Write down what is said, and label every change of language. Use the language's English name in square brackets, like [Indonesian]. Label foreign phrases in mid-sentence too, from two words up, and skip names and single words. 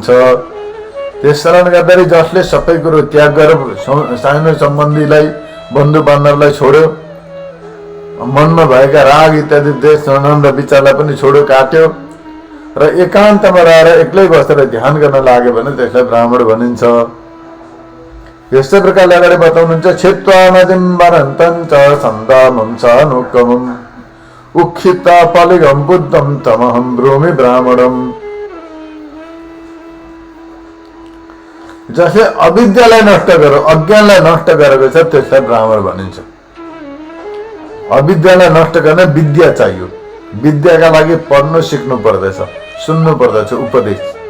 [Nepali] त्यस कारण गर्दाखेरि जसले सबै कुरो त्याग गरेर सानो सम्बन्धीलाई, बन्धु बान्धवलाई छोड्यो, मनमा भएका राग इत्यादि द्वेष नराम्रा र विचारलाई पनि छोड्यो, काट्यो र एकान्तमा रहेर एक्लै बसेर ध्यान गर्न लाग्यो भने त्यसलाई ब्राह्मण भनिन्छ। यस्तै प्रकारले अगाडि बताउनुहुन्छ [Pali] छित्वा नदीं वरन्तं च सन्दामं च अनुक्कमं उक्षिता पलिगं बुद्धं तमहं ब्रूमि ब्राह्मणम। [Nepali] जसले अविद्यालाई नष्ट गर्यो, अज्ञानलाई नष्ट गरेको छ, त्यसलाई ब्राह्मण भनिन्छ। अविद्यालाई नष्ट गर्न विद्या चाहियो। विद्याका लागि पढ्नु सिक्नु पर्दछ, सुन्नु पर्दछ उपदेश।